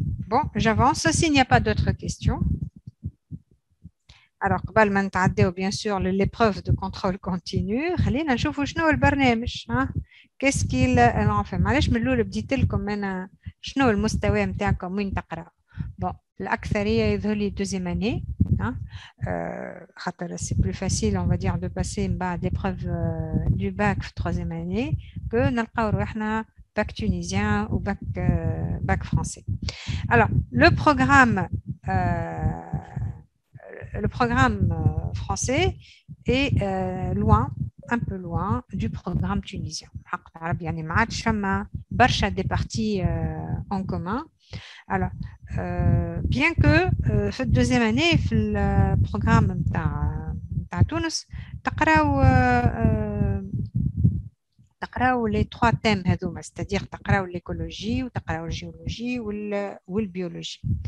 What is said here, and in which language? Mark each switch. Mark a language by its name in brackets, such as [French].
[French] Bon, j'avance. S'il n'y a pas d'autres questions. Alors, [Arabic] قبل ما نتعداو [French] bien sûr l'épreuve de contrôle continu [Arabic] خلينا نشوفوا شنو البرنامج [French] qu'est-ce qu'il en fait. [Arabic] معليش من الأول بديت لكم أنا شنو المستوى نتاعكم وين تقرأ. [French] Bon, [Arabic] الأكثرية يظهر لي [French] deuxième année [Arabic] خاطر [French] c'est plus facile on va dire de passer [Arabic] من بعد [French] l'épreuve du bac في troisième année que [Arabic] نلقاو روحنا [French] bac tunisien ou bac français. Alors, le programme français est loin, un peu loin du programme tunisien. [Arabic] يعني ما عادش فما برشا [French] des parties en commun. Alors, bien que [Arabic] في الدوزيام année في البروغرام نتاع تونس تقراو [French] les trois thèmes [Arabic] هذوما [French] c'est-à-dire [Arabic] تقراو l'écologie وتقراو الجيولوجي والبيولوجي.